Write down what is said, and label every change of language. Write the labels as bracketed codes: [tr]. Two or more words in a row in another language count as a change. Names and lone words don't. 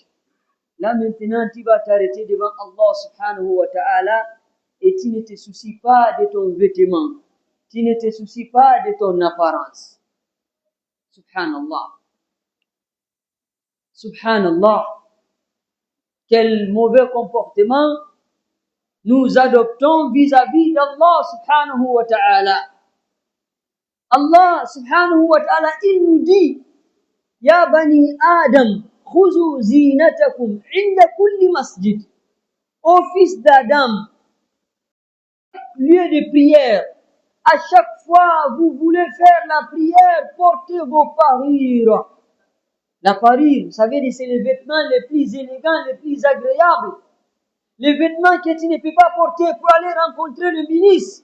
[fr] Là maintenant, tu vas t'arrêter devant Allah [ar] سبحانه وتعالى [fr] et tu ne te soucies pas de ton vêtement. Tu ne te soucies pas de ton apparence. [ar] سبحان الله. سبحان الله. [fr] Quel mauvais comportement nous adoptons vis-à-vis d'Allah [ar] سبحانه وتعالى. الله سبحانه وتعالى, [fr] il nous dit, [ar] يا بني آدم خذوا زينتكم عند كل مسجد. [fr] Ô fils d'Adam, lieu de prière, à chaque fois vous voulez faire la prière, portez vos parures. La parure, vous savez, c'est les vêtements les plus élégants, les plus agréables. Les vêtements que tu ne peux pas porter pour aller rencontrer le ministre.